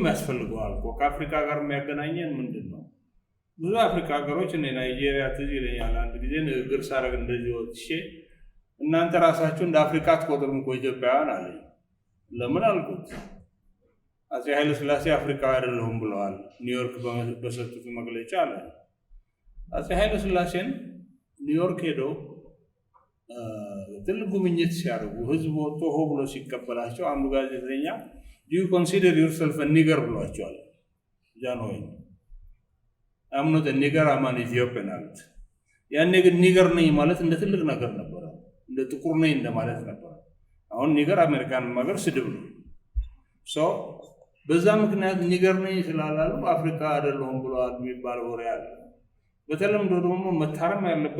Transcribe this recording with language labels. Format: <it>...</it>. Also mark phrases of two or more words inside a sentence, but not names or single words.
<am>ያስፈልገዋል ከአፍሪካ ጋር የሚያገናኘን ምንድነው ብዙ አፍሪካ ሀገሮች እኔ ናይጄሪያ ትዝ ይለኛል አንድ ጊዜ ንግግር ሳረግ እንደዚህ ወጥቼ እናንተ ራሳችሁ እንደ አፍሪካ አትቆጥሩም እኮ ኢትዮጵያውያን አለኝ ለምን አልኩት አፄ ኃይለ ሥላሴ አፍሪካዊ አይደለሁም ብለዋል ኒውዮርክ በሰጡት መግለጫ አለ አፄ ኃይለ ሥላሴን ኒውዮርክ ሄደው ትልቅ ጉብኝት ሲያደርጉ ህዝብ ወጥቶ ሆ ብሎ ሲቀበላቸው አንዱ ጋዜጠኛ</am> <en>do you consider yourself a nigger</en> <am>ብሏቸዋል ጃንሆይ</am> <en>I'm not a nigger I'm an Ethiopian</en> <am>አሉት ያኔ ግን ኒገር ነኝ ማለት እንደ ትልቅ ነገር ነበር እንደ ጥቁር ነኝ እንደማለት ነበር አሁን ኒገር አሜሪካን ማገር ስድብ ነው ሶ በዛ ምክንያት ኒገር ነኝ ስላላሉ አፍሪካ አይደለሁም ብለዋል የሚባል ወሬ አለ በተለምዶ ደግሞ መታረም ያለበት</am>